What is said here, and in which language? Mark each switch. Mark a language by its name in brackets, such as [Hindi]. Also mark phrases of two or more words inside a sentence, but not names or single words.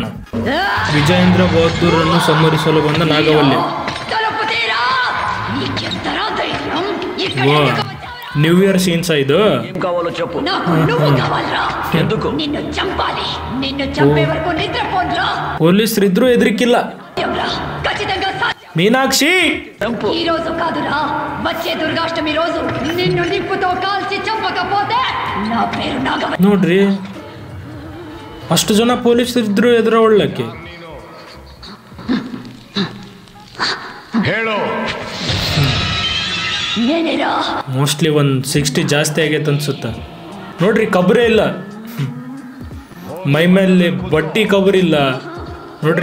[Kannada] ವಿಜಯೇಂದ್ರ ಬಹದ್ದೂರನ್ನು ಸಂಹರಿಸಲು ಬಂದ ನಾಗವಲ್ಲಿ. [English] new year scenes ಇದು. [Kannada] ಪೊಲೀಸರಿದ್ರು ಹೆದರಿಕಿಲ್ಲ. [Telugu] మీనాక్షి ఈ రోజు కాదురా, వచ్చే దుర్గాష్టమి రోజు నిన్ను నిప్పుతో కాల్చి చంపకపోతే నా పేరు నాగవల్లి. [Kannada] ನೋಡ್ರಿ, ಅಷ್ಟು ಜನ ಪೊಲೀಸರಿದ್ರು ಎದುರೊಳ್ಳಕ್ಕೆ. ಹೇಳೋ ಮೋಸ್ಟ್ಲಿ ಒಂದು 60 ಜಾಸ್ತಿ ಆಗೈತೆ ಅನ್ಸುತ್ತ. ನೋಡ್ರಿ, ಕಬ್ರೇ ಇಲ್ಲ ಮೈ ಮೇಲೆ, ಬಟ್ಟಿ ಕಬ್ರಿಲ್ಲ ನೋಡ್ರಿ.